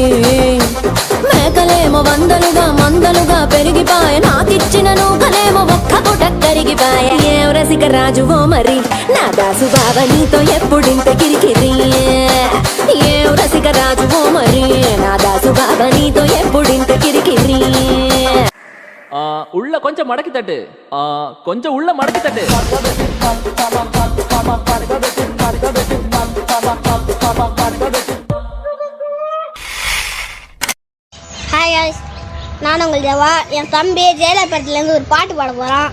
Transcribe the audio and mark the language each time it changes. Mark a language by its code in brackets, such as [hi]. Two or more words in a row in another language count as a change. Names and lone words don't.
[te] మేకలేమో మందలుగా పెరిగిపాయ నాకిచ్చిన నూకలేమో ఒక్క పూట కరిగిపాయ ఏం రసిక రాజువో మరి నా దాసు బావ నీతో ఎప్పుడింత కిరికిరి ఏం రసిక రాజువో మరి నా దాసు బావ నీతో ఎప్పుడింత కిరికిరి [ta] உள்ள கொஞ்சம் மடக்கி தட்டு கொஞ்சம் உள்ள மடக்கி தட்டு [en] hi guys [ta] நான் உங்கள் தேவா என் தம்பி ஜெயலலிதா இருந்து ஒரு பாட்டு பாட போறான்